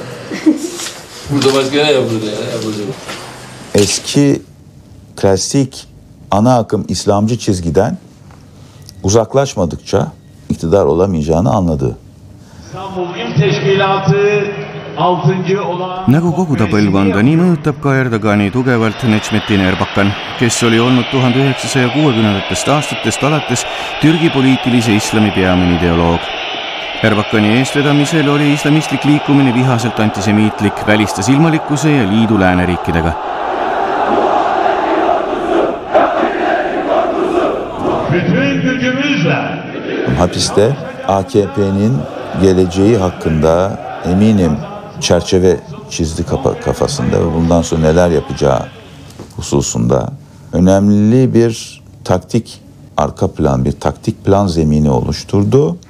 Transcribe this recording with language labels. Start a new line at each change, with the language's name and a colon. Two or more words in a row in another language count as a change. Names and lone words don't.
Turkish: Burada başka ne yapıldı ya? Eski klasik ana akım İslamcı çizgiden uzaklaşmadıkça iktidar olamayacağını anladı. İstanbul İl Teşkilatı 6. olan...
Estonian: Nagu kogu ta põlvkonda, nii mõjutab ka Erdogani tugevalt Necmettin Erbakan, kes oli olnud 1960. aastatest alates Türgi poliitilise islami peamine ideoloog. Erbakani eestvedamisel oli islamistlik liikumine vihaselt antisemiitlik, välistas ilmalikkuse ja liidu lääneriikidega.
Turkish: Bütün gücümüzle Hapiste AKP'nin geleceği hakkında eminim çerçeve çizdi kafasında ve bundan sonra neler yapacağı hususunda önemli bir taktik arka plan, bir taktik plan zemini oluşturdu.